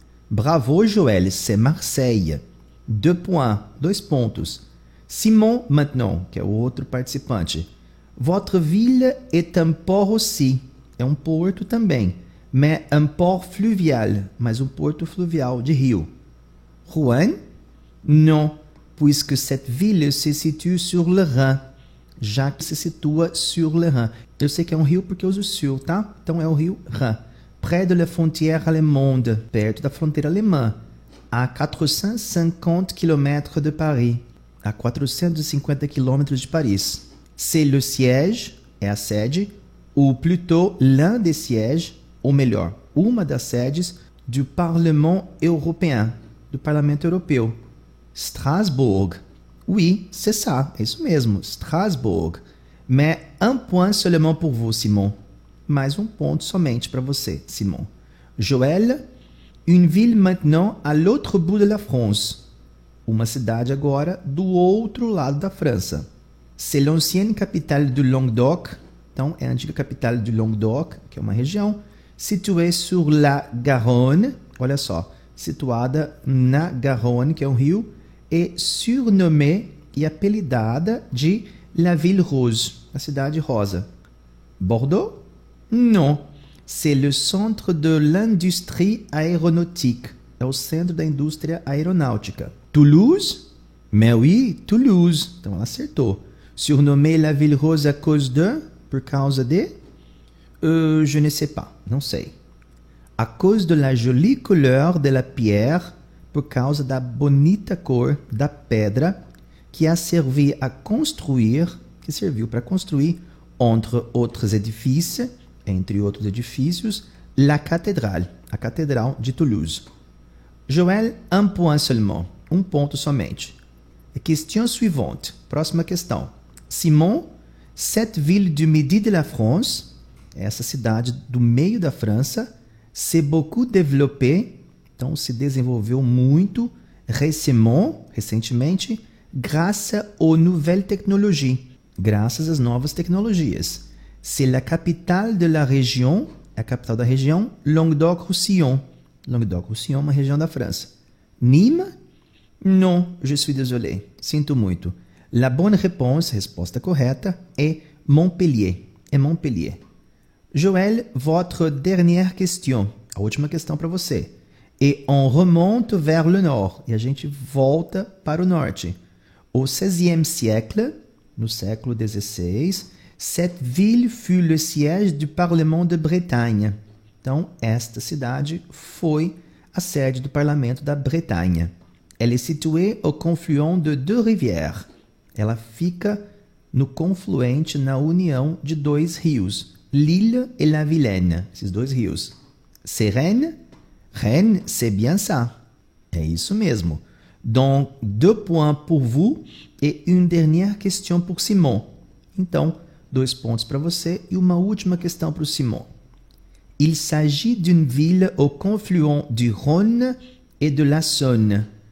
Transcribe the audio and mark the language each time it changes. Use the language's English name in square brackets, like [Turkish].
[French] Bravo, Joël, c'est Marseille. 2 points, [Portuguese] 2 pontos. [French] Simon, maintenant, [Portuguese] que é o outro participante. [French] Votre ville est un port aussi. [Portuguese] É um porto também, [French] mais un port fluvial, [Portuguese] mas um porto fluvial de rio. [French] Rouen? Non, puisque cette ville se situe sur le Rhin, [Portuguese] já que se situa [French] sur le Rhin. [Portuguese] Eu sei que é um rio porque eu uso sur, tá? Então é o rio Rhin. [French] Près de la frontière allemande, [Portuguese] perto da fronteira alemã, a 450 km de Paris, a 450 km de Paris. [French] C'est le siège, [Portuguese] é a sede, [French] ou plutôt l'un des sièges, [Portuguese] ou melhor, uma das sedes [French] du Parlement européen, [Portuguese] do Parlamento Europeu. [French] Strasbourg. Oui, c'est ça, [Portuguese] é isso mesmo, [French] Strasbourg. Mais un point seulement pour vous, Simon. [Portuguese] Mais um ponto somente para você, Simon. [French] Joël, une ville maintenant à l'autre bout de la France. [Portuguese] Uma cidade agora do outro lado da França. [French] C'est l'ancienne capitale du Languedoc. [Portuguese] Então, é a antiga capital do Languedoc, que é uma região, [French] située sur la Garonne, [Portuguese] olha só, situada na Garonne, que é um rio, e surnommée e apelidada de La Ville Rose, a cidade rosa. [French] Bordeaux? Non, c'est le centre de l'industrie aéronautique, [Portuguese] é o centro da indústria aeronáutica. [French] Toulouse? Mais oui, [Portuguese] Toulouse, então ela acertou. [French] Surnommée La Ville Rose à cause de... [Portuguese] Por causa de? [French] Je ne sais pas, [Portuguese] não sei. [French] À cause de la jolie couleur de la pierre, [Portuguese] por causa da bonita cor da pedra, [French] que a servi à construire, [Portuguese] que serviu para construir, entre outros edifícios, [French] entre outros edifícios, la cathédrale, [Portuguese] a catedral de Toulouse. [French] Joël, un point seulement, [Portuguese] um ponto somente. [French] Question suivante, [Portuguese] próxima questão. [French] Simon, cette ville du midi de la France, [Portuguese] essa cidade do meio da França, [French] s'est beaucoup développée, [Portuguese] então se desenvolveu muito, [French] recentemente, grâce aux nouvelles technologies, [Portuguese] graças às novas tecnologias. [French] C'est la capitale de la région, [Portuguese] a capital da região, [French] Languedoc-Roussillon. [Portuguese] Languedoc-Roussillon, uma região da França. [French] Nîmes? Non, je suis désolé, [Portuguese] sinto muito. [French] La bonne réponse, [Portuguese] resposta correta, [French] est Montpellier. [Portuguese] É Montpellier. [French] Joël, votre dernière question. [Portuguese] A última questão para você. [French] Et on remonte vers le nord. [Portuguese] E a gente volta para o norte. [French] Au XVIe siècle, [Portuguese] no século XVI, [French] cette ville fut le siège du Parlement de Bretagne. [Portuguese] Então, esta cidade foi a sede do Parlamento da Bretanha. [French] Elle est située au confluent de deux rivières. [Portuguese] Ela fica no confluente, na união de dois rios, Lille et la Vilaine, esses dois rios. [French] C'est Rennes? Rennes, c'est bien ça. [Portuguese] É isso mesmo. [French] Donc, 2 points pour vous et une dernière question pour Simon. [Portuguese] Então, 2 pontos para você e uma última questão para o Simon. [French] Il s'agit d'une ville au confluent du Rhône et de la Saône.